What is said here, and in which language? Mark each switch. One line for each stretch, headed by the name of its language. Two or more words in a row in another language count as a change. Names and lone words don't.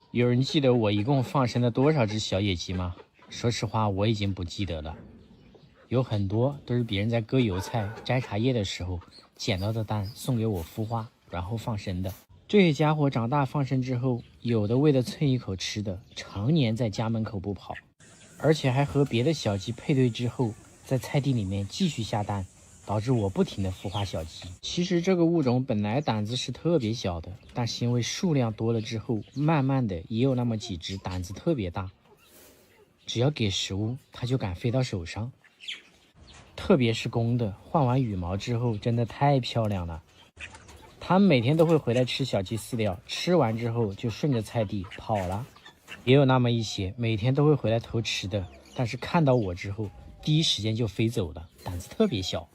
Chinese: 有人記得我一共放生了多少只小野雞嗎？說實話，我已經不記得了。有很多都是別人在割油菜、摘茶葉的時候撿到的蛋送給我孵化，然後放生的。這些家伙長大放生之後，有的為了蹭一口吃的，常年在家門口不跑，而且還和別的小雞配對之後，在菜地裡面繼續下蛋，導致我不停的孵化小雞。其實這個物種本來膽子是特別小的，但是因為數量多了之後，慢慢的也有那麼幾隻膽子特別大，只要給食物，它就敢飞到手上。特別是公的，換完羽毛之後，真的太漂亮了。它们每天都會回來吃小雞飼料，吃完之後就順着菜地跑了。也有那麼一些每天都會回來偷吃的，但是看到我之後，第一時間就飛走了，膽子特別小。